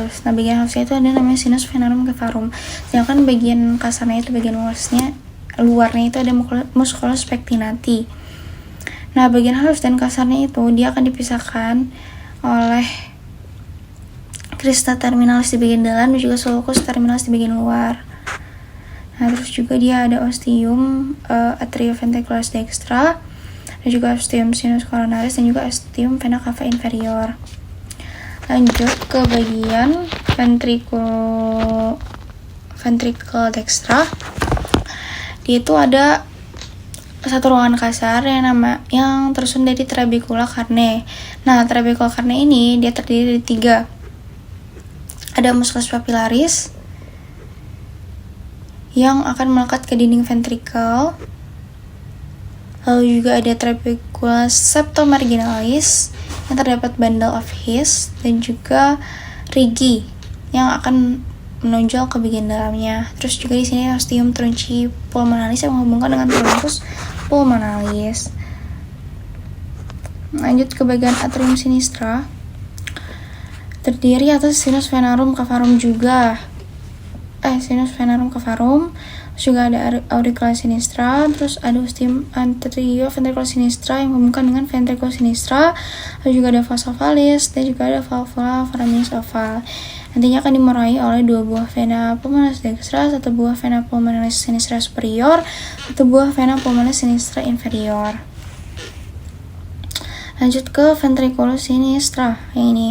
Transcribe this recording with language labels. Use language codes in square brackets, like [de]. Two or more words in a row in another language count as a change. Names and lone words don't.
[id] Nah, bagian halusnya itu ada namanya [la] sinus venarum cavarum. [id] Sedangkan bagian kasarnya itu, bagian luarnya itu ada [la] musculus pectinati. [id] Nah, bagian halus dan kasarnya itu dia akan dipisahkan oleh [la] crista terminalis [id] di bagian dalam dan juga [la] sulcus terminalis [id] di bagian luar. Nah, terus juga dia ada [la] ostium atrioventricularis dextra [id] dan juga [la] ostium sinus coronaris [id] dan juga [la] ostium vena cava inferior. [id] Lanjut ke bagian ventricle dextra. Dia itu ada satu ruangan kasar yang tersusun dari [la] trabecula carne. [id] Nah, [la] trabecula carne [id] ini dia terdiri dari 3. Ada [la] musculus papillaris [id] yang akan melekat ke dinding ventricle. Lalu juga ada [la] trabecula septomarginalis [id] yang terdapat [en] bundle of His [id] dan juga rigi yang akan menonjol ke bagian dalamnya. Terus juga di sini [la] ostium trunci pulmonalis [id] yang menghubungkan dengan [la] truncus pulmonalis. [id] Lanjut ke bagian [la] atrium sinistra. [id] Terdiri atas [la] sinus venarum cavarum [id] juga. [la] Sinus venarum cavarum. [id] Terus juga ada [la] auricula sinistra, [id] terus ada [la] ostium anterioventricular sinistra [id] yang menghubungkan dengan ventricle sinistra. Lalu juga ada [la] vas ovalis [id] dan juga ada [la] valvula foraminis oval. [id] Nantinya akan dimulai oleh 2 buah [la] vena pulmonalis dextra, [id] 1 buah [la] vena pulmonalis sinistra superior, [id] 1 buah [la] vena pulmonalis sinistra inferior. [id] Lanjut ke [la] ventriculus sinistra [id] yang ini.